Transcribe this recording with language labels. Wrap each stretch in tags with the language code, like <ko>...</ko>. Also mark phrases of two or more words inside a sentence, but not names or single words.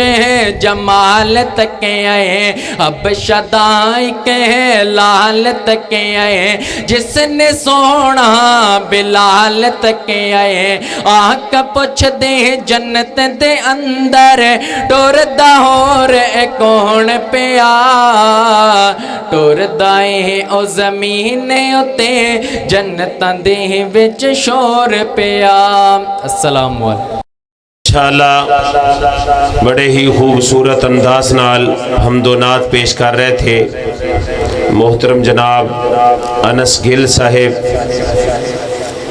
<pa>ਜਮਾਲ ਤੱਕੇ ਆਏ ਹਬਸ਼ਾ ਦਾ ਕੇ ਲਾਲ ਤੱਕੇ ਆਏ ਜਿਸਨੇ ਸੋਹਣਾ ਬਿਲਾਲ ਤੱਕੇ ਆਏ ਆਕਾ ਪੁੱਛ ਦੇ ਜੰਨਤ ਦੇ ਅੰਦਰ ਟੁਰਦਾ ਹੋਰ ਕੌਣ ਪਿਆ ਟੁਰਦਾ ਓ ਜ਼ਮੀਨ ਉੱਤੇ ਜੰਨਤਾਂ ਦੇ ਵਿਚ ਸ਼ੋਰ ਪਿਆ।</pa> <ar>السلام عليكم.</ar> <ur>انشاءاللہ بڑے ہی خوبصورت انداز نال حمدو نعت پیش کر رہے تھے محترم جناب انس گل صاحب</ur>